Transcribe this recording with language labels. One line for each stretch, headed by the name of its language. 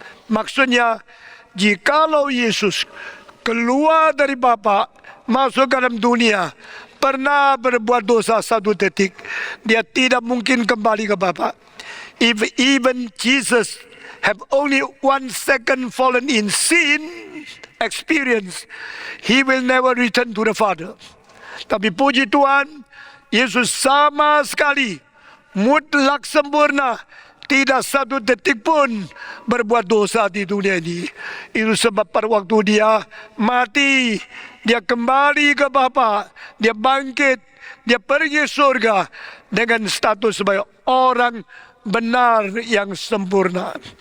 Indonesian: Maksudnya, jikalau Yesus keluar dari Bapa masuk ke dalam dunia, pernah berbuat dosa satu detik, dia tidak mungkin kembali ke Bapa.
English: If even Jesus have only 1 second fallen in sin experience, he will never return to the Father.
Indonesian: Tapi puji Tuhan, Yesus sama sekali mutlak sempurna, tidak satu detik pun berbuat dosa di dunia ini. Itu sebab pada waktu dia mati, dia kembali ke Bapa, dia bangkit, dia pergi surga dengan status sebagai orang benar yang sempurna.